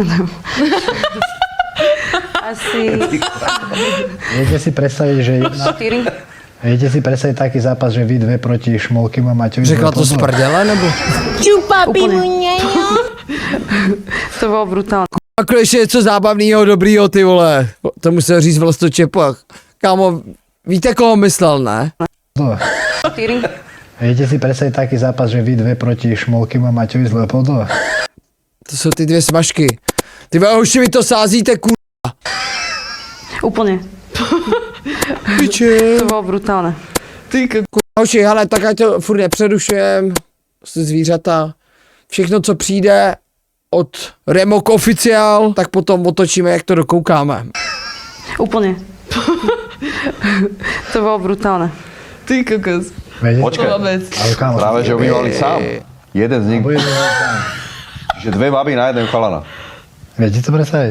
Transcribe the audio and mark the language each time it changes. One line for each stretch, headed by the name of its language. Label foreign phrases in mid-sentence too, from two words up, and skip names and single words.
Slovak: Asi viete si predstaviť, že 4. viete si predstaviť taký zápas, že vy dve proti Šmolkým a Maťovi.
Czech: Řekla to z prdele, nebo?
Slovak: Úplne. To bolo brutálne.
Czech: Ako ještě něco zábavného, dobrýho, ty vole. To musel říct Vlastočepak. Kámo, víte, koho myslel, ne? 4.
Slovak: Viete si predstaviť taký zápas, že vy dve proti Šmolkým a Maťovi z Leopoldova?
Czech: To jsou ty dvě smažky. Ty vole, už mi to sázíte, ku...
Slovak: Úplne.
Czech: Piče.
Slovak: To bolo brutálne.
Czech: Ty hoši, hele, tak ať to furt nepřerušujem. Jste zvířata. Všechno, co přijde od Remok Official, tak potom otočíme, jak to dokoukáme.
Slovak: Úplne. To bolo brutálne.
Czech: Ty kokos.
Slovak: Viete? Počkaj,
Czech: Ale kámo,
Slovak: práve že ho vyvolali sám. Jeden z nich, Bude to sám. že dve baby na jeden chalana. Viete to predstaviť?